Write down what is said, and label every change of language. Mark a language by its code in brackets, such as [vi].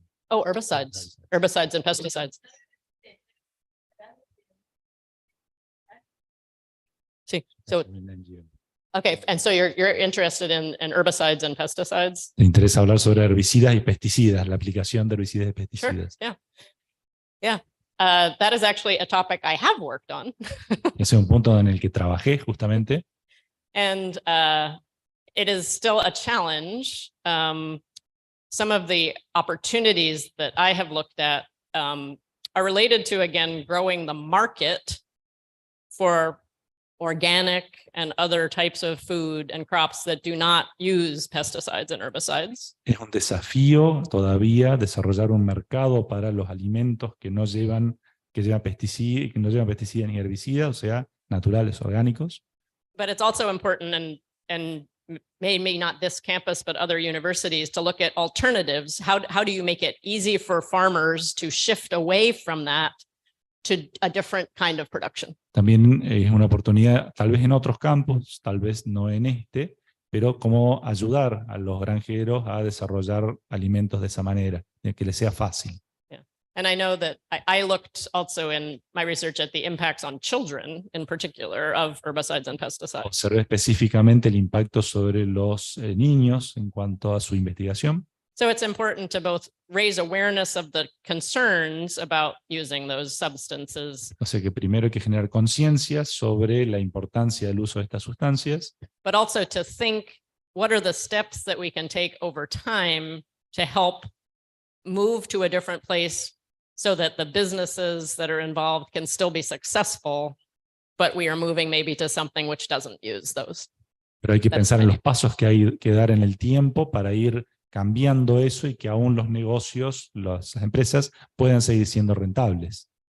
[en] Oh, herbicides and pesticides. Sí, so, okay, and so you're interested in herbicides and pesticides? [es] Le interesa hablar sobre herbicidas y pesticidas, la aplicación de herbicidas y [en] Sure, [es] pesticidas. [en] yeah. Yeah, that is actually a topic I have worked on. [es] Ese es un punto en el que trabajé justamente. [en] And it is still a challenge. Some of the opportunities that I have looked at are related to, again, growing the market for organic and other types of food and crops that do not use pesticides and herbicides. [es] Es un desafío todavía desarrollar un mercado para los alimentos que no llevan pesticidas ni herbicidas, o sea, naturales, orgánicos. [en] But it's also important, and maybe not this campus, but other universities, to look at alternatives. How do you make it easy for farmers to shift away from that to a different kind of production? [es] También es una oportunidad, tal vez en otros campos, tal vez no en este, pero cómo ayudar a los granjeros a desarrollar alimentos de esa manera, de que les sea fácil. [en] And I know that I looked also in my research at the impacts on children in particular of herbicides and pesticides. [es] Observé específicamente el impacto sobre los niños en cuanto a su investigación. [en] So it's important to both raise awareness of the concerns about using those substances, [es] O sea que primero hay que generar conciencia sobre la importancia del uso de estas sustancias, [en] but also to think what are the steps that we can take over time to help move to a different place so that the businesses that are involved can still be successful, but we are moving maybe to something which doesn't use those. [es] pero hay que [en] That's [es] pensar en [en] fine. [es] los pasos que hay que dar en el tiempo para ir cambiando eso y que aún los negocios, las empresas, puedan seguir siendo rentables.